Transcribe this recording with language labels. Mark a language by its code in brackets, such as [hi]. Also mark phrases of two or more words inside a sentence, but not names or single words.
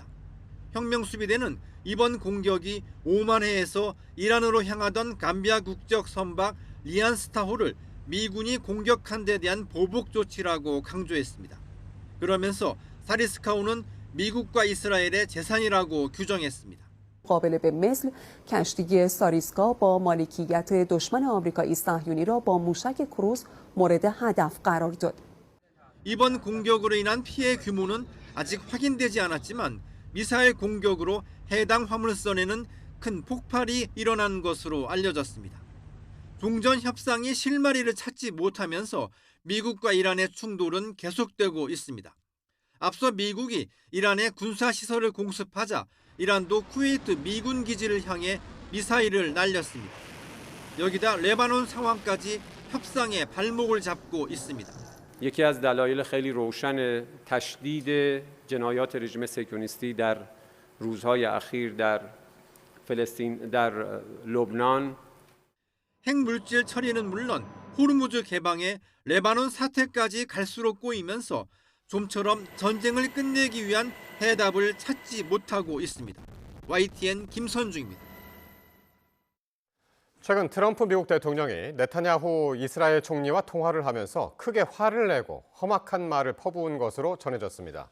[ko] 혁명 수비대는 이번 공격이 오만해에서 이란으로 향하던 감비아 국적 선박 리안스타호를 미군이 공격한 데 대한 보복 조치라고 강조했습니다. 그러면서 사리스카호는 미국과 이스라엘의 재산이라고 규정했습니다. [fa] قابل به مثل کشتی ساریسکا با مالکیت دشمن آمریکایی صهیونی را با موشک کروز مورد هدف قرار داد. [ko] 이번 공격으로 인한 피해 규모는 아직 확인되지 않았지만 미사일 공격으로 해당 화물선에는 큰 폭발이 일어난 것으로 알려졌습니다. 종전 협상이 실마리를 찾지 못하면서 미국과 이란의 충돌은 계속되고 있습니다. 앞서 미국이 이란의 군사시설을 공습하자 이란도 쿠웨이트 미군 기지를 향해 미사일을 날렸습니다. 여기다 레바논 상황까지 협상에 발목을 잡고 있습니다. [fa] یکی از دلایل خیلی روشن تشدید جنایات رژیم صهیونیستی در روزهای اخیر در فلسطین در لبنان [ko] 핵물질 처리는 물론 호르무즈 개방에 레바논 사태까지 갈수록 꼬이면서 좀처럼 전쟁을 끝내기 위한 해답을 찾지 못하고 있습니다. YTN 김선중입니다. 최근 트럼프 미국 대통령이 네타냐후 이스라엘 총리와 통화를 하면서 크게 화를 내고 험악한 말을 퍼부은 것으로 전해졌습니다.